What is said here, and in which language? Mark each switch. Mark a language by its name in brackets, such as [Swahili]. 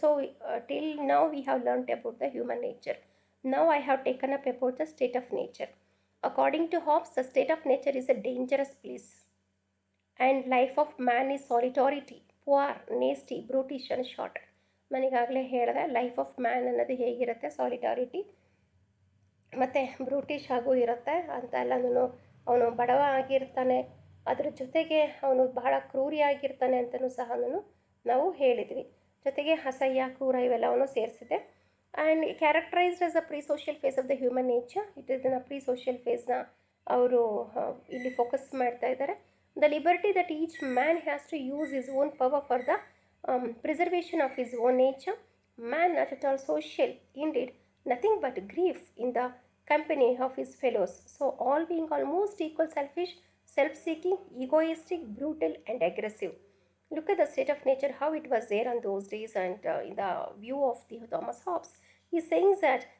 [English] So till now we have learned about the human nature. Now I have taken up about the state of nature. According to Hobbes, the state of nature is a dangerous place, and life of man is solitarity, poor, nasty, brutish and short. [Kannada] ನನಗಾಗಲೇ ಹೇಳಿದೆ, [English] life of man [Kannada] ಅನ್ನೋದು ಹೇಗಿರುತ್ತೆ, ಸಾಲಿಟಾರಿಟಿ ಮತ್ತು ಬ್ರೂಟಿಷ್ ಆಗೂ ಇರುತ್ತೆ ಅಂತ ಎಲ್ಲನೂ. ಅವನು ಬಡವ ಆಗಿರ್ತಾನೆ, ಅದ್ರ ಜೊತೆಗೆ ಅವನು ಬಹಳ ಕ್ರೂರಿಯಾಗಿರ್ತಾನೆ ಅಂತಲೂ ಸಹ ನಾವು ಹೇಳಿದ್ವಿ. ಜೊತೆಗೆ ಅಸಹ್ಯ, ಕ್ರೂರ ಇವೆಲ್ಲವನ್ನು ಸೇರಿಸಿದೆ. [English] And characterised as a pre social phase of the human nature. [Kannada] ಇದನ್ನು ಪ್ರೀ ಸೋಷಿಯಲ್ ಫೇಸ್ನ ಅವರು ಇಲ್ಲಿ ಫೋಕಸ್ ಮಾಡ್ತಾ ಇದ್ದಾರೆ. [English] The liberty that each man has to use his own power for the preservation of his own nature. Man not at all social, indeed nothing but grief in the company of his fellows. So all being almost equal, selfish, self-seeking, egoistic, brutal and aggressive. Look at the state of nature, how it was there on those days, and in the view of the Thomas Hobbes, he is saying that